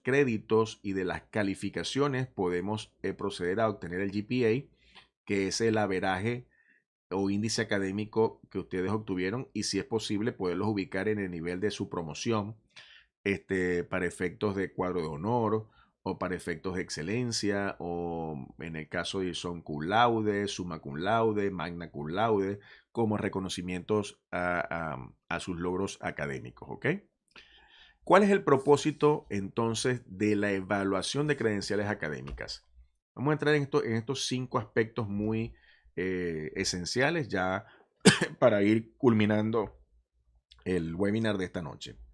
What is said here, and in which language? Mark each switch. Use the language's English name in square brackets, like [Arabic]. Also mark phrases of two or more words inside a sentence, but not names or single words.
[Spanish] créditos y de las calificaciones, podemos proceder a obtener el GPA, que es el averaje o índice académico que ustedes obtuvieron y si es posible poderlos ubicar en el nivel de su promoción para efectos de cuadro de honor o para efectos de excelencia o en el caso de son [Latin] cum laude, summa cum laude, magna cum laude, [Spanish] como reconocimientos a sus logros académicos, ¿ok? ¿Cuál es el propósito entonces de la evaluación de credenciales académicas? Vamos a entrar en estos 5 aspectos muy esenciales ya para ir culminando el webinar de esta noche.